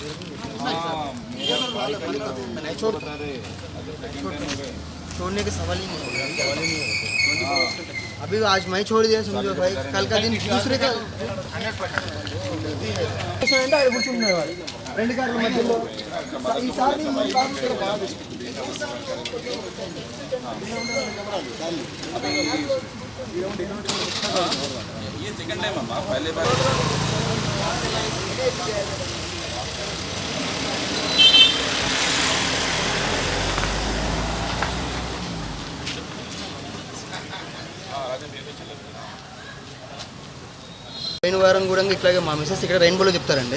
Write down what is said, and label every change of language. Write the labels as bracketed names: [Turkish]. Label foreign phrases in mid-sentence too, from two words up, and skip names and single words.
[Hindi] छोड़ने के सवाल ही नहीं है। अभी आज मैं छोड़ दिया समझो भाई, कल का दिन दूसरे का [Telugu] రెండు కార్ల మధ్యలో ఈసారి [Hindi] ये [English] second time [Hindi] अम्मा पहले बार [Telugu] పోయిన వారం కూడా ఇట్లాగే మా మిసెస్ ఇక్కడ రెయిన్బోలో చెప్తారండి.